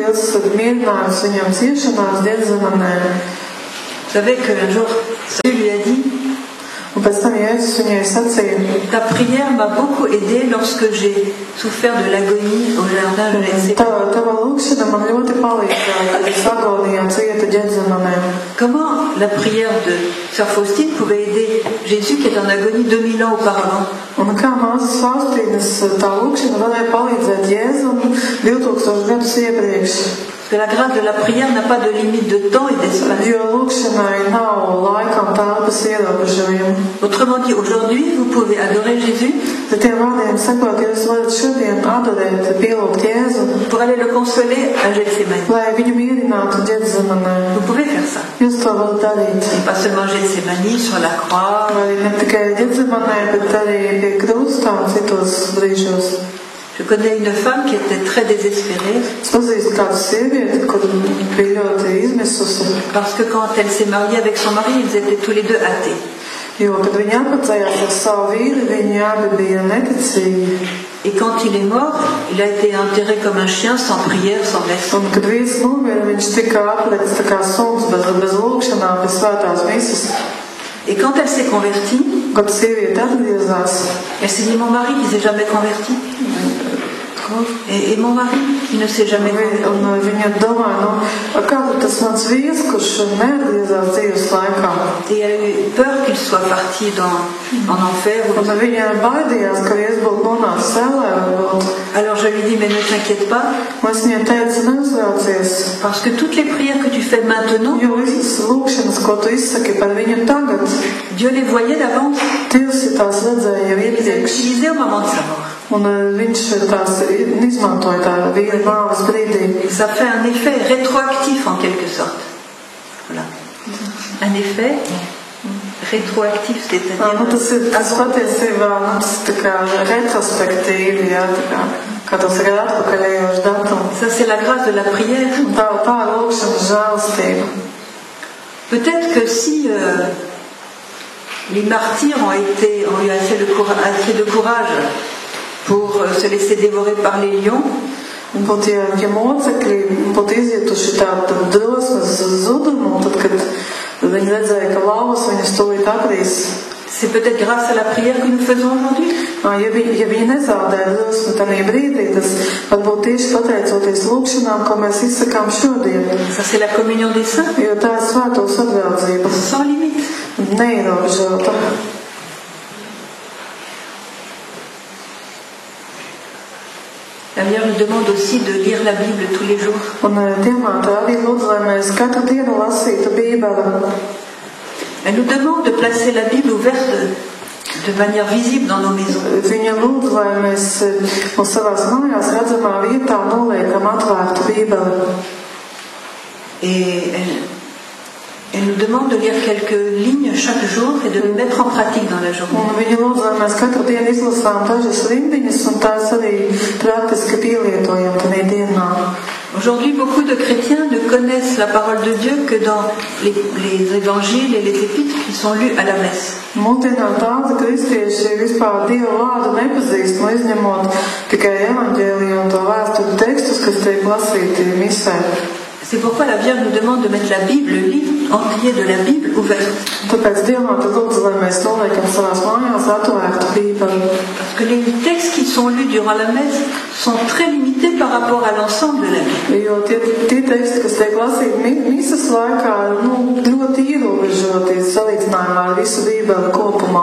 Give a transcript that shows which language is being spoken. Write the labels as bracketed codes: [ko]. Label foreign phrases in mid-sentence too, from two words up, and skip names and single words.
[fr] Vous savez qu'un jour, Jésus lui a dit, ta prière m'a beaucoup aidé lorsque j'ai souffert de l'agonie au jardin de Gethsémani. Comment la prière de Sœur Faustine pouvait aider Jésus qui est en agonie 2000 ans auparavant. [lv] Un kā Māsas Faustīnas tā lūkšana varēja palīdzēt Jēzum 2000 gadus iepriekš. [fr] Parce que la grâce de la prière n'a pas de limite de temps et d'espace. [lv] Jo lūkšanai nav laika un telpas ierobežojumu. [fr] Autrement dit, aujourd'hui, vous pouvez adorer Jésus. [lv] Tiem vārdiem sakot, jūs varat šodien adorēt, pielūgt Jēzu, [fr] pour aller le consoler à Gethsémani. [lv] lai viņu mierinātu Ģetsemanē. [fr] Vous pouvez faire ça. [lv] Jūs to varat darīt. [fr] Et pas seulement Gethsémani sur la croix. [lv] Vai ne tikai Ģetsemanē, bet arī pie krusta un citos brīžos. [fr] Je connais une femme qui était très désespérée. [lv] Es pazīstu kādu sievieti, kur bija ļoti izmisusi, [fr] Parce que quand elle s'est mariée avec son mari, ils étaient tous les deux athées. [lv] jo, kad viņa apprecējās ar savu vīru, viņi abi bija neticīgi. [fr] Et quand il est mort, il a été enterré comme un chien, sans prière, sans messe. [lv] Un, kad vīrs nomira, viņš tika aplikts tā kā suns bez lūkšanām, bez svētās misas. [fr] Et quand elle s'est convertie, [lv] Kad sieviete atgriezās, [fr] elle s'est dit, mon mari qui s'est jamais converti. Et mon mari qui ne s'est jamais converti. [lv] un viņa domāja, kā tas mans vīrs, kurš neatgriezās dzīves laikā. [fr] Et elle a eu peur qu'il soit parti en enfer. [lv] Un viņa baidījās, ka vīrs būtu nonācis ellē varbūt. [fr] Alors je lui dis, mais ne t'inquiète pas, [lv] Es viņai teicu, neuzraucies, [fr] parce que toutes les prières que tu fais maintenant, [lv] jo visas lūkšanas, ko tu izsaki par viņu tagad, [fr] Dieu les voyait d'avance. [lv] Dievs ir tās redzēja jau [fr] Il les a [lv] iepriekš. [fr] utilisées au moment de sa mort. [lv] Un viņš tās izmantoja tā vīra nāves brīdī. [fr] Ça fait un effet rétroactif en quelque sorte. Voilà. Un effet rétroactif, c'est-à-dire... [lv] Tas patiesībā tas tā kā retrospektīvi, jā, kā tas ir atpakaļējošs datums. [fr] Ça, c'est la grâce de la prière. [lv] Tā lūkšana žēlastība. [fr] Peut-être que si les martyrs ont eu assez de courage pour se laisser dévorer par les lions, [lv] Būtu, ja mocekļi būtu izjutuši tādu drosmes zudumu, tad, kad viņi redzēja, ka lauvas viņus tūlīt aprīs. [fr] c'est peut-être grâce à la prière que nous faisons aujourd'hui. [lv] Ja viņi nezaudēja drosmi tajā brīdī, tas varbūt tieši pateicoties lūkšanām, ko mēs izsakām šodien. [fr] Ça, c'est la communion des saints, [lv] Jo tā ir svēto sadraudzība, [fr] sans limite. [lv] neierobežota. [fr] La Vierge nous demande aussi de lire la Bible tous les jours. [lv] Un Diemāte arī lūdzu, lai mēs katru dienu lasītu Bībeli. [fr] Elle nous demande de placer la Bible ouverte de manière visible dans nos maisons. [lv] Viņa lūdzu, lai mēs savās mājās redzamā vietā noliekam atvērtu Bībeli. [fr] Et elle nous demande de lire quelques lignes chaque jour et de les mettre en pratique dans la journée. [lv] Un viņa lūdzu, lai mēs katru dienu izlasām dažas rindiņas un tās arī praktiski pielietojam tajā dienā. [fr] Aujourd'hui, beaucoup de chrétiens ne connaissent la parole de Dieu que dans les évangiles et les épîtres qui sont lus à la messe. [lv] Mūsdienās daudzi kristieši vispār Dieva vārdu nepazīst, izņemot tikai evaņģēliju un to vēsturu tekstus, kas tiek lasīti misē. [fr] C'est pourquoi la Vierge nous demande de mettre la Bible, le livre entier de la Bible, ouverte. [lv] Tāpēc Dievmāte lūdzu, lai mēs noliekam savās mājās atvērtu Bībeli. [fr] Parce que les textes qui sont lus durant la messe sont très limités par rapport à l'ensemble de la Bible. [lv] Jo tie teksti, kas tiek lasīti misas laikā, ļoti ierobežoti salīdzinājumā ar visu Bībeli kopumā.